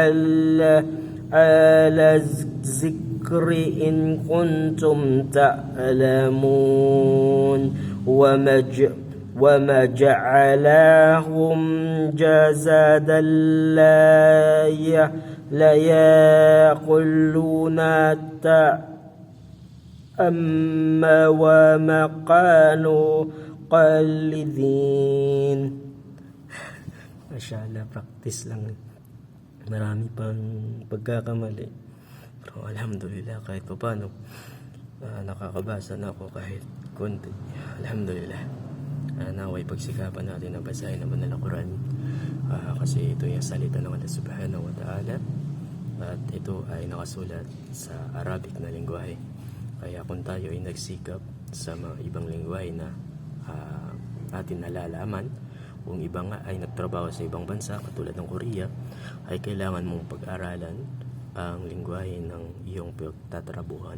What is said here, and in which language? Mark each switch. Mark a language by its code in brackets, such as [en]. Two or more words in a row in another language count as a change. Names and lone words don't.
[ar] أهل الذكر إن كنتم تعلمون وما جعلهم جسدا لا يأكلون أما وما كانوا قالدين. [tl] Mashallah, practice lang. Marami pang pagkakamali. Pero alhamdulillah kahit pa paano nakakabasa na ako kahit konti. Alhamdulillah. Naway pagsikapan natin na basahin naman ng Quran. Kasi ito yung salita ng Allah [ar] سبحانه وتعالى. [tl] At ito ay nakasulat sa Arabic na lingwahe. Kaya kung tayo ay nagsikap sa mga ibang lingwahe na atin nalalaman, kung iba nga ay nagtrabaho sa ibang bansa katulad ng Korea, ay kailangan mong pag-aralan ang lingwahe ng iyong pagtatrabuhan.